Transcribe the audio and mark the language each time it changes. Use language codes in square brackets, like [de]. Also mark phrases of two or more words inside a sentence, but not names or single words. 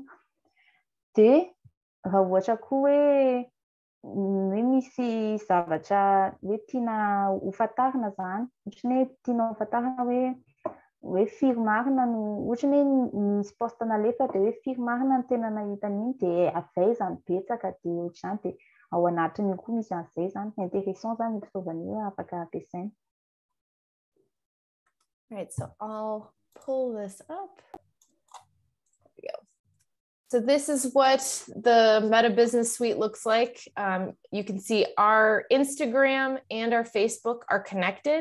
[mg] Dia raha ohatra koa hoe misy zavatra hoe tiana hofantarina zany ohatrany hoe tiana hofantarina hoe firy marina no ohatrany hoe misy poste nalefa dia hoe firy marina no tena nahita an'iny dia avaizany betsaka dia ohatr'izany dia ao anatiny koa misy an'izay zany intéressant zany fitaovana io afaka ampiasaina. [en] Right, so I'll pull this up. There we go. So this is what the Meta Business Suite looks like. You can see our Instagram and our Facebook are connected.